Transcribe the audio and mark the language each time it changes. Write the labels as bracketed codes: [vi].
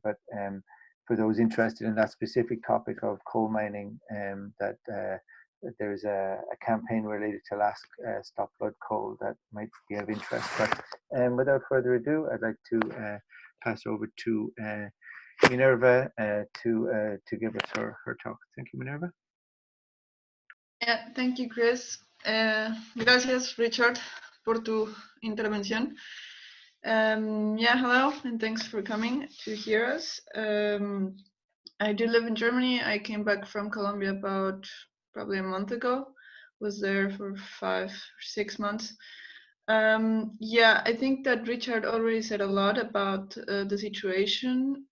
[en] But for those interested in that specific topic of coal mining, that there's a campaign related to LASC, Stop Blood Coal, that might be of interest. But without further ado, I'd like to pass over to Minerva to give us her talk. Thank you, Minerva. Yeah, thank you, Chris. [es] Gracias, Richard, por tu intervención. [en] Yeah, hello, and thanks for coming to hear us. I do live in Germany. I came back from Colombia about probably a month ago. Was there for 5 or 6 months. Yeah, I think that Richard already said a lot about the situation.